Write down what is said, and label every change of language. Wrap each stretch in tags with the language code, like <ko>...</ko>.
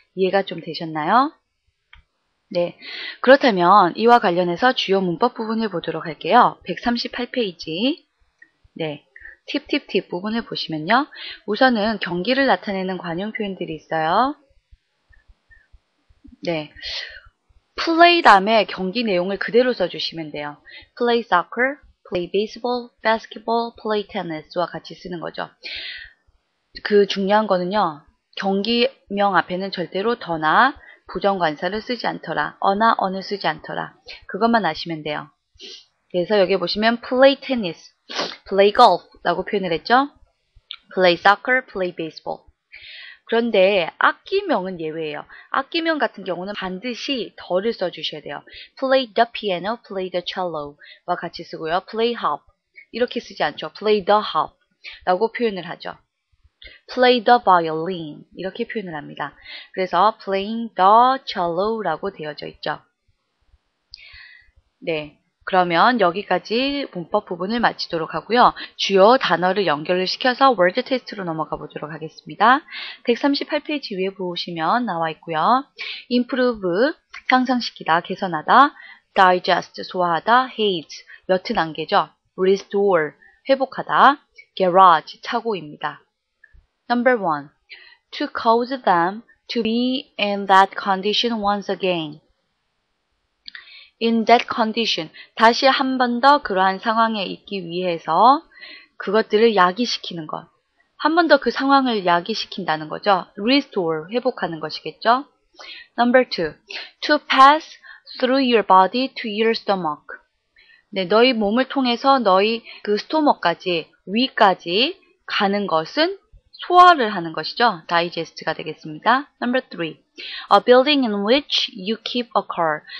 <ko>이해가 좀 되셨나요? 네, 그렇다면 이와 관련해서 주요 문법 부분을 보도록 할게요. 138페이지. 네, 팁 부분을 보시면요. 우선은 경기를 나타내는 관용 표현들이 있어요. 네, play 다음에 경기 내용을 그대로 써주시면 돼요.</ko> <en>play soccer, play baseball, basketball, play tennis</en> <ko>와 같이 쓰는 거죠. 그 중요한 거는요. 경기명 앞에는 절대로 더나 부정관사를 쓰지 않더라. 어나 어는 쓰지 않더라. 그것만 아시면 돼요. 그래서 여기 보시면</ko> <en>play tennis, play golf</en> <ko>라고 표현을 했죠.</ko> <en>play soccer, play baseball.</en> <ko>그런데 악기명은 예외예요. 악기명 같은 경우는 반드시 더를 써주셔야 돼요.</ko> <en>play the piano, play the cello</en> <ko>와 같이 쓰고요.</ko> <en>play hop</en> <ko>이렇게 쓰지 않죠.</ko> <en>play the hop</en> <ko>라고 표현을 하죠.</ko> <en>play the violin</en> <ko>이렇게 표현을 합니다. 그래서</ko> <en>playing the cello</en> <ko>라고 되어져 있죠. 네, 그러면 여기까지 문법 부분을 마치도록 하고요. 주요 단어를 연결을 시켜서 월드 테스트로 넘어가 보도록 하겠습니다. 138페이지 위에 보시면 나와 있고요. improve, 향상시키다, 개선하다, digest, 소화하다, haze, 옅은 안개죠. restore, 회복하다, garage, 차고입니다.</ko> <en>Number 1. To cause them to be in that condition once again. In that condition.</en> <ko>다시 한 번 더 그러한 상황에 있기 위해서 그것들을 야기시키는 것. 한 번 더 그 상황을 야기시킨다는 거죠.</ko> <en>Restore.</en> <ko>회복하는 것이겠죠.</ko> <en>Number 2. To pass through your body to your stomach.</en> <ko>네, 너희 몸을 통해서 너희 그 스토머까지, 위까지 가는 것은 소화를 하는 것이죠. digest가 되겠습니다.</ko> <en>Number 3. A building in which you keep a car.</en>